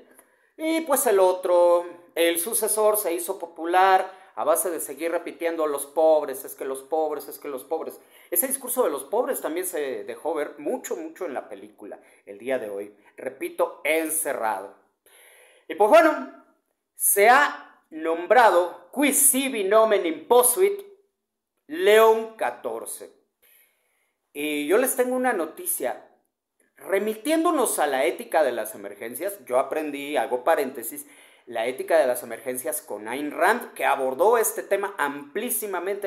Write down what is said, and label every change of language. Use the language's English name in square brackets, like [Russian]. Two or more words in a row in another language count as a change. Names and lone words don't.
[Spanish] Y pues el otro, el sucesor, se hizo popular a base de seguir repitiendo los pobres, es que los pobres, es que los pobres. Ese discurso de los pobres también se dejó ver mucho en la película el día de hoy. Repito, encerrado. Y pues bueno, se ha nombrado [Latin] qui sibi nomen imposuit [Spanish] León XIV. Y yo les tengo una noticia. Remitiéndonos a la ética de las emergencias, yo aprendí, hago paréntesis, la ética de las emergencias con Ayn Rand, que abordó este tema amplísimamente.